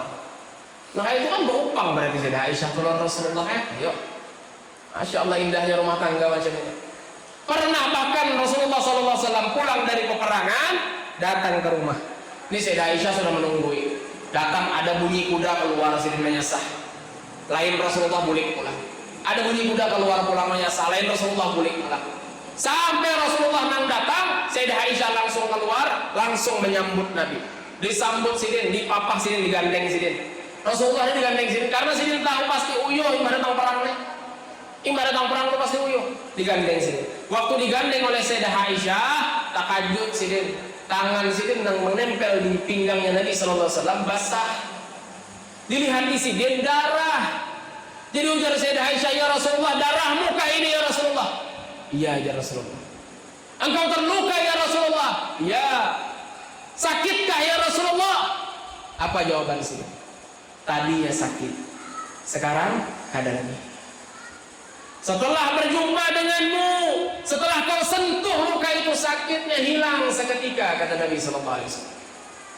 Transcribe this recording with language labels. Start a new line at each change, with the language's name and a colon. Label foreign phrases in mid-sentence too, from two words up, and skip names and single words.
Banjar: Nah itu kan berupang berarti Sayyidah Aisyah keluar Rasulullah yuk
Arabic: Masya Allah
Banjar: indahnya rumah tangga macam ini. Pernah bahkan Rasulullah SAW pulang dari peperangan datang ke rumah ini Sayyidah Aisyah sudah menunggu datang ada bunyi kuda keluar sidin menyesah lain Rasulullah boleh pulang. Ada bunyi kuda keluar pulang menyesal lain Rasulullah boleh pulang. Sampai Rasulullah nang datang Sayyidah Aisyah langsung keluar langsung menyambut Nabi. Disambut sidin, dipapah sidin, digandeng sidin. Rasulullah ini digandeng sidin karena sidin tahu pasti uyuh ibarat tang perang nih. Ibarat tang perang itu pasti uyuh. Digandeng sidin. Waktu digandeng oleh Sayyidah Aisyah takajud sidin. Tangan sidin yang menempel di pinggangnya Nabi SAW basah. Dilihat di sidin darah.
Indonesian: Jadi ujar Sayyidah Aisyah
Arabic: ya Rasulullah
Indonesian: darahmu kah ini
Arabic: ya Rasulullah?
Indonesian: Iya
Arabic: ya Rasulullah.
Indonesian: Engkau terluka
Arabic: ya Rasulullah?
Indonesian: Ya. Sakitkah
Arabic: ya Rasulullah?
Indonesian: Apa jawaban sih? Tadinya sakit, sekarang ada lagi. Setelah berjumpa denganmu, setelah kau sentuh luka itu sakitnya hilang seketika kata Nabi SAW.